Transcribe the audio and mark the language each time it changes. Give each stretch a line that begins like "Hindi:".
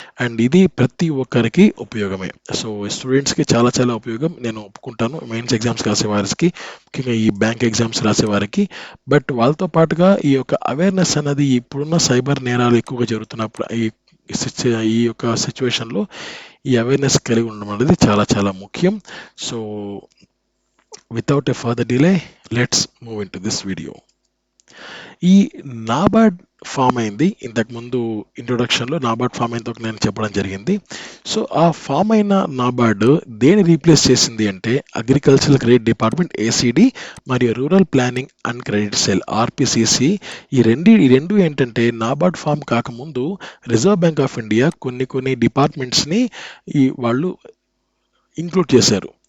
Telugu: And ఇది ప్రతి ఒక్కరికి ఉపయోగమే. సో స్టూడెంట్స్కి చాలా ఉపయోగం, నేను ఒప్పుకుంటాను. మెయిన్స్ ఎగ్జామ్స్ రాసే వారికి, ముఖ్యంగా ఈ బ్యాంక్ ఎగ్జామ్స్ రాసే వారికి. బట్ వాళ్ళతో పాటుగా ఈ యొక్క అవేర్నెస్ అనేది ఇప్పుడున్న సైబర్ నేరాలు ఎక్కువగా జరుగుతున్నప్పుడు ఈ యొక్క సిచ్యువేషన్లో ఈ అవేర్నెస్ కలిగి ఉండడం అనేది చాలా ముఖ్యం.
English: So without a further delay, let's move into this video.
Telugu: ఈ నాబార్డ్ ఫామ్ అయింది. ఇంతకుముందు ఇంట్రొడక్షన్లో నాబార్డ్ ఫామ్ అయిందో నేను చెప్పడం జరిగింది. సో ఆ ఫామ్ అయిన నాబార్డ్ దేని రీప్లేస్ చేసింది అంటే అగ్రికల్చరల్ క్రెడిట్ డిపార్ట్మెంట్ ఏసీడీ మరియు rural planning and credit cell ఆర్పిసిసి. ఈ రెండు ఏంటంటే నాబార్డ్ ఫామ్ కాకముందు రిజర్వ్ బ్యాంక్ ఆఫ్ ఇండియా కొన్ని డిపార్ట్మెంట్స్ని వాళ్ళు ఇంక్లూడ్ చేశారు.